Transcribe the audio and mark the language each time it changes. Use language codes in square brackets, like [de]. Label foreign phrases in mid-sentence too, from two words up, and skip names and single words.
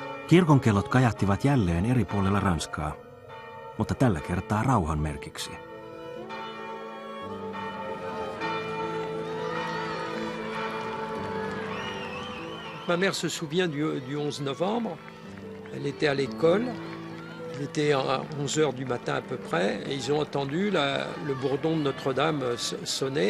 [fi] Kirkonkellot kajahtivat jälleen eri puolilla Ranskaa, mutta tällä kertaa rauhan merkiksi. [fr] Ma mère se souvient du 11 novembre. Elle était à l'école. Il était à 11 heures du matin à peu près. Et ils ont entendu le bourdon de Notre-Dame sonner.